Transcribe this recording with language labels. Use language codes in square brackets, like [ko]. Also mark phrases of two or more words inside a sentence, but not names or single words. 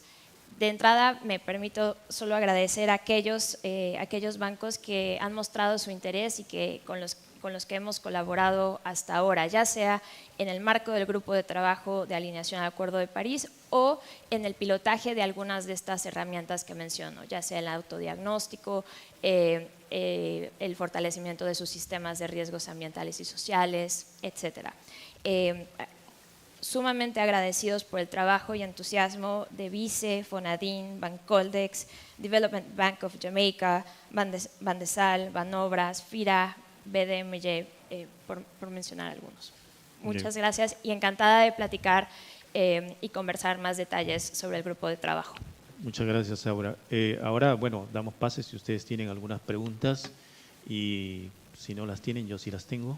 [es] De entrada, me permito solo agradecer a aquellos bancos que han mostrado su interés y que con los que hemos colaborado hasta ahora, ya sea en el marco del grupo de trabajo de alineación al Acuerdo de París o en el pilotaje de algunas de estas herramientas que menciono, ya sea el autodiagnóstico, el fortalecimiento de sus sistemas de riesgos ambientales y sociales, etc. Sumamente agradecidos por el trabajo y entusiasmo de Vice, Fonadín, Bancoldex, Development Bank of Jamaica, Bandesal, Banobras, FIRA, BDMY, por mencionar algunos. Muchas gracias y encantada de platicar y conversar más detalles sobre el grupo de trabajo. Muchas gracias, Aura. Ahora, bueno, damos pases si ustedes tienen algunas preguntas y si no las tienen, yo sí las tengo.